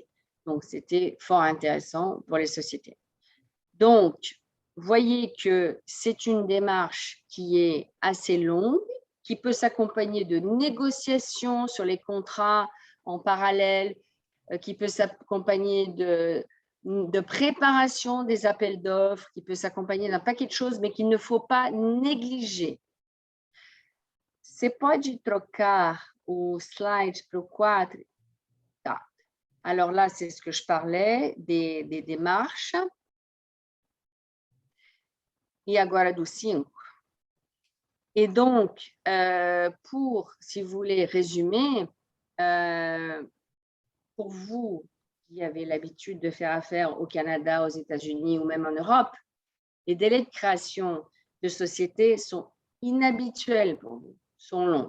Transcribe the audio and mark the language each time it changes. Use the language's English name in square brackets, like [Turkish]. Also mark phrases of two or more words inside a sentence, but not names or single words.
[French] Donc, c'était fort intéressant pour les sociétés. Donc, voyez que c'est une démarche qui est assez longue, qui peut s'accompagner de négociations sur les contrats en parallèle, qui peut s'accompagner de préparation des appels d'offres, qui peut s'accompagner d'un paquet de choses, mais qu'il ne faut pas négliger. [Portuguese] Você pode trocar o slide para o 4? Tá. [French] Alors là, c'est ce que je parlais, des démarches. [Portuguese] E agora do 5. [French] Et donc, pour, si vous voulez résumer, pour vous qui avez l'habitude de faire affaire au Canada, aux États-Unis ou même en Europe, les délais de création de sociétés sont inhabituels pour vous, sont longs.